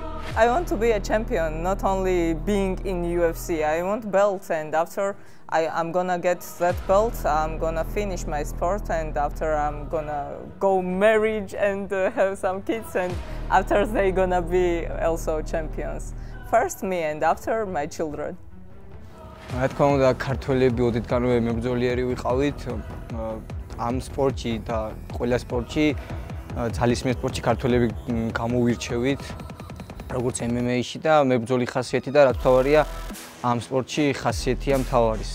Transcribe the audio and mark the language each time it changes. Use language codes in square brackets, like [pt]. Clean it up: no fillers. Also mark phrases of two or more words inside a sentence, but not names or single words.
[en] I want to be a champion, not only being in UFC. I want belt, and after I'm gonna get that belt, I'm gonna finish my sport, and after I'm gonna go marriage and have some kids, and after they gonna be also champions. First me, and after my children. [ka] რა თქმა უნდა, ქართველები ოდითგანვე მებრძოლიერი ვიყავით ამ სპორტში და ყველა სპორტში, ძალისმიერ სპორტში ქართველები გამოვირჩევით, როგორც MMA-ში და მებრძოლი ხასიათი და რაც თავარია, ამ სპორტში ხასიათია მთავარის.